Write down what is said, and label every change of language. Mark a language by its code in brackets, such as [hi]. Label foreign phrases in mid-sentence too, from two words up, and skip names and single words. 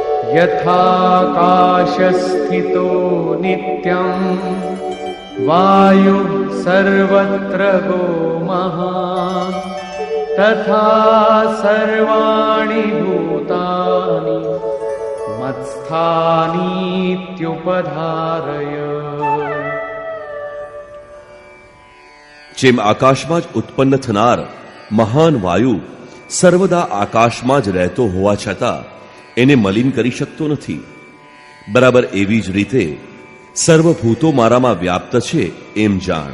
[sa] यथाकाशस्थितो नित्यं वायुः सर्वत्र गो महान् तथा सर्वाणि भूतानि मत्स्थानीत्युपधारय. [gu] જેમ આકાશમાં જ ઉત્પન્ન થનાર મહાન વાયુ સર્વદા આકાશમાં જ રહેતો હોવા છતાં એને મલિન કરી શકતો નથી, બરાબર એવી જ રીતે સર્વભૂતો મારામાં વ્યાપ્ત છે એમ જાણ.